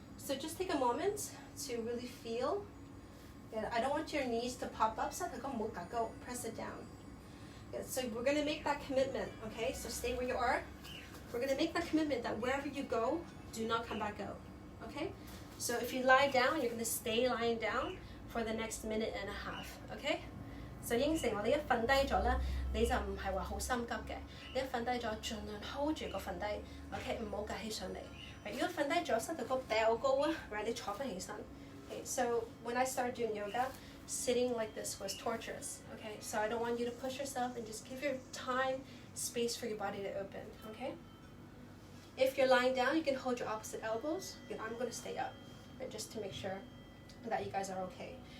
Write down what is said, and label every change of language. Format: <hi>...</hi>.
<en>So just take a moment to really feel. Yeah, I don't want your knees to pop up, so press it down. Yeah, so we're going to make that commitment, okay? So stay where you are. We're going to make that commitment that wherever you go, do not come back out, okay? So if you lie down, you're going to stay lying down for the next minute and a half, okay?</en> <yue>So 應承我哋一瞓低咗咧，你就唔係話好心急嘅，你一瞓低咗，盡量 hold 住個瞓低 ，OK， 唔好趌起上嚟。如果瞓低咗，膝頭哥掉高啊 ，right， 你坐翻起身。</yue> <en>Okay, so when I started doing yoga, sitting like this was torturous. Okay, so I don't want you to push yourself and just give your time, space for your body to open. Okay. If you're lying down, you can hold your opposite elbows. I'm going to stay up, right, just to make sure that you guys are okay.</en>